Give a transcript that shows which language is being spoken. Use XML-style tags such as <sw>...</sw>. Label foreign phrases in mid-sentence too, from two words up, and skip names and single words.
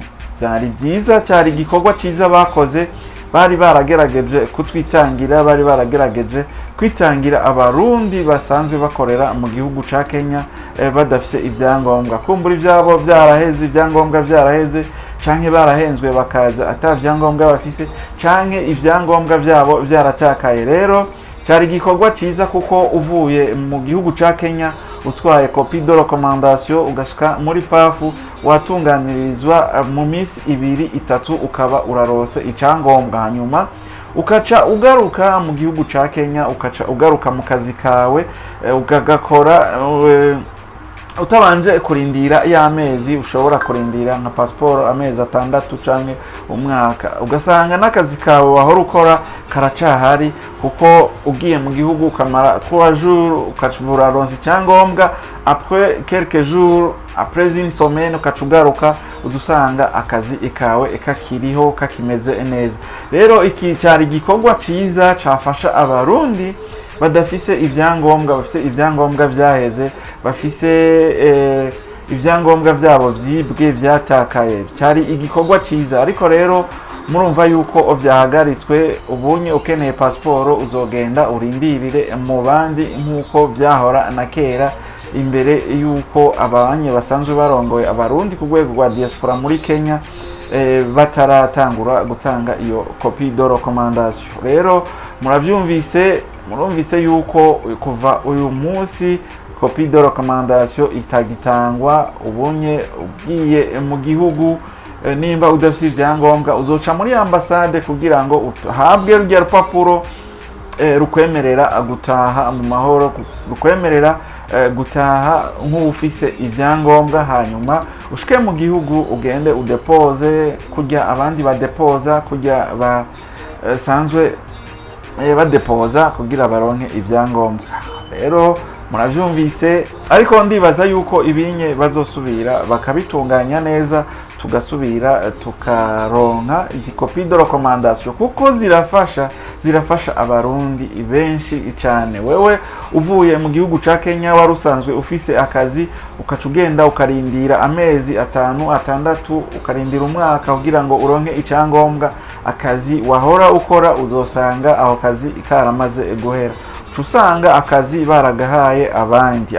<rn>Byari vyiza, cyari igikorwa ciza bakoze, bari baragerageje kutwitangira, bari baragerageje kwitangira abarundi basanzwe bakorera mu gihugu ca Kenya badafise ibyangombwa. Kumbura ivyabo byaraheze, ibyangombwa byaraheze, canke barahenzwe bakaza atavyangombwa bafise, canke ibyangombwa byabo byaratakaye. Rero cyari igikorwa ciza kuko uvuye mu gihugu ca Kenya utwaye</rn> <fr>copie de recommandation</fr> <rn>ugashika muri pafu watunganirizwa mu minsi 2-3 ukaba urarose icangombwa, hanyuma ukaca ugaruka mu gihugu ca Kenya, ukaca ugaruka mu kazi kawe ugagakora utabanje kurindira y'amezi. Ushobora kurindira nka passport amezi 6 canke umwaka, ugasanga n'akazi kawe wahora ukora karacahari kuko ugiye mu gihugu ukamara 3 jours ukacubura ronse icyangombwa,</rn> <fr>après quelques jours, après une semaine</fr> <rn>ukacugaruka udusanga akazi ikawe kakiriho kakimeze neza. Rero iki cyari gikorwa ciza cafasha abarundi badafise ibyangombwa, bafise ibyangombwa byaheze, bafise ibyangombwa byabo vyibwe vyatakaye. Cyari igikorwa ciza, ariko rero murumva yuko vyahagaritswe. Ubunye ukeneye passport uzogenda urindirire mu bandi nkuko byahora na kera, imbere yuko abanye basanzwe barongoye abarundi ku rwego rwa diaspora muri Kenya bataratangura gutanga iyo</rn> <fr>copie de recommandation.</fr> <rn>Rero murumvise yuko kuva uyu munsi</rn> <fr>copie de recommandation</fr> <rn>itagitangwa. Ubunye ugiye mu gihugu nimba udafite ibyangombwa uzoca muri ambassade kugira ngo uhabwe rya rupapuro rukwemerera gutaha mu mahoro, rukwemerera gutaha nk'ufise ibyangombwa, hanyuma ushike mu gihugu ugende udepoze kujya abandi badepoza, kujya basanzwe badepoza kugira baronke ibyangombwa. Rero muravyumvise, ariko ndibaza yuko ibinye bazosubira bakabitunganya neza, tugasubira tukaronka izi</rn> <fr>copie de recommandation</fr> <rn>kuko zirafasha abarundi benshi cyane. Wewe uvuye mu gihugu ca Kenya warusanzwe ufise akazi, ukacugenda ukarindira amezi 5-6 ukarindira umwaka kugira ngo uronke icyangombwa, akazi wahora ukora uzosanga aho kazi karamaze guhera, usanga akazi baragahaye abandi.</rn>